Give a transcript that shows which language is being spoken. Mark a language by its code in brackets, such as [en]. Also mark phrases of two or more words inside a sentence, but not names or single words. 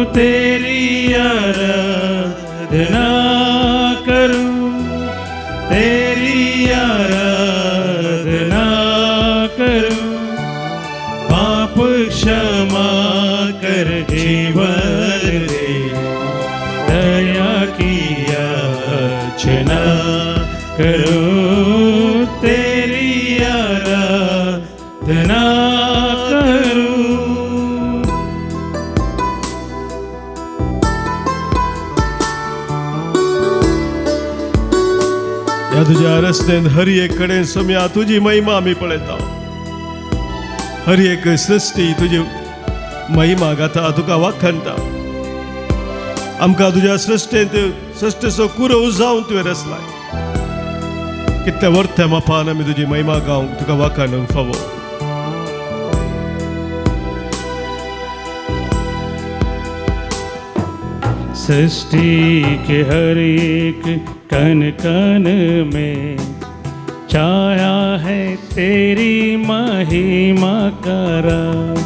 [hi] तेरी आराधना करूं, तेरी आराधना करूं, पाप क्षमा कर जीवन दे, दया की याचना करूं. तेरी आराधना करूं. [kok] या तुझ्या रस्त्यान हर एक कडेन समया तुझी महिमा आमी पळयता. हर एक सृश्टी तुजी महिमा गाता, तुका वखणटा. आमकां तुज्या सृश्टेंत सृश्टेचो कुरव जावन तुवें रचलाय. कितल्या वर्थ मापान आमी तुजी महिमा गावंक, तुका वखणूंक फावो. [hi] सृष्टि के हर एक कण कण में छाया है तेरी महिमा का राज.